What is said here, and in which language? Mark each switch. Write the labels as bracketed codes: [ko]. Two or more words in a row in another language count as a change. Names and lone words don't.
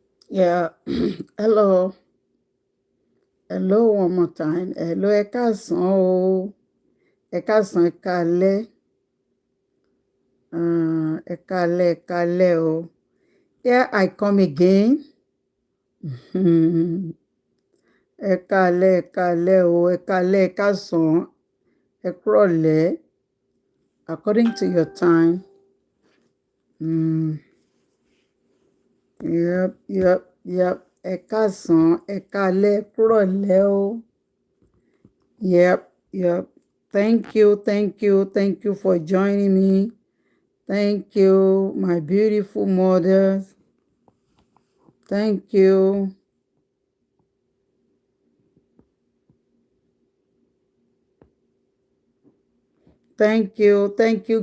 [en] Yeah. Hello. Hello one more time. [yo] Hello, ẹ káàsán o. Ẹ káàsán, ẹ káalẹ́. Ẹ káalẹ́, ẹ káalẹ́ o. [en] Here I come again. [yo] Ẹ káalẹ́, ẹ káalẹ́ o. Ẹ káalẹ́, ẹ káàsán. Ẹ kúrọ̀lẹ́. [en] According to your time. Yep. [yo] Ẹ káàsán, ẹ káalẹ́, ẹ kúrọ̀lẹ́ o. [en] Yep. Thank you for joining me. Thank you, my beautiful mothers. Thank you. Thank you.